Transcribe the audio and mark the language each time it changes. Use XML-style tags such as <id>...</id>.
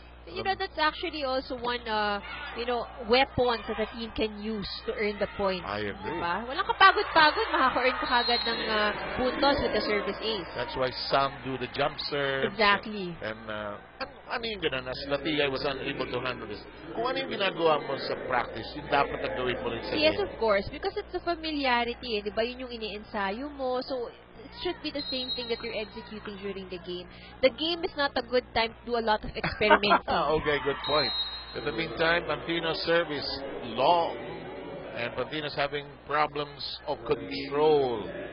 <en>You know, that's actually also one, weapons that the team can use to earn the points. I agree.</en> <tl>Diba? Walang kapagod-pagod, makaka-earn ka kagad ng puntos</tl> <en>with the service ace. That's why some do the jump serve. Exactly. And</en> <tl>ano yung ganun,</tl> <en>as Latiyay was unable to handle this.</en> <tl>Kung ano yung ginagawa mo sa practice, yung dapat ang gawin mo rin sa</tl> <en>Yes, game. of course. Because it's a familiarity, diba?</en> <tl>Yun yung ini-ensayo mo.</tl> <en>So, it should be the same thing that you're executing during the game. The game is not a good time to do a lot of experimenting. Okay, good point. In the meantime, Pantino's serve is long. And Pantino's having problems of control.</en>